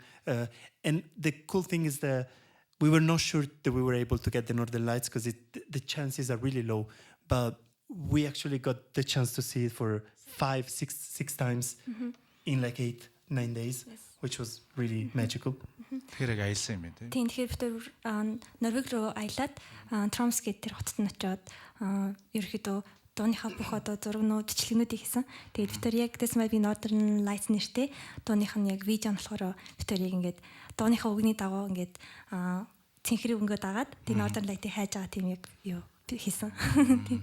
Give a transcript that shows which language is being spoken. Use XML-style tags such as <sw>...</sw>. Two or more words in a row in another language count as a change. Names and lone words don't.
<en>And the cool thing is that we were not sure that we were able to get the Northern Lights because the chances are really low. But we actually got the chance to see it for 5-6 times in like 8-9 days, which was really magical.</en> <mn>Тэгэхээр аялсан юм байна Тийм тэгэхээр бид Норвег руу аялаад Тромс гэдэг тэр хотод нь очиод ерөөхдөө дууныхаа бүх одоо зургнууд, бичлэгнүүдийг хийсэн. Тэгээд бид яг This Might Be Northern Lights нэртэй дууных нь яг видео болохоор бид яг ингээд дууныхаа үгний дагуу ингээд цэнхрийг өнгөө дагаад тийм Northern Light-ыг хайж байгаа тийм яг юу хийсэн. Тийм.</mn>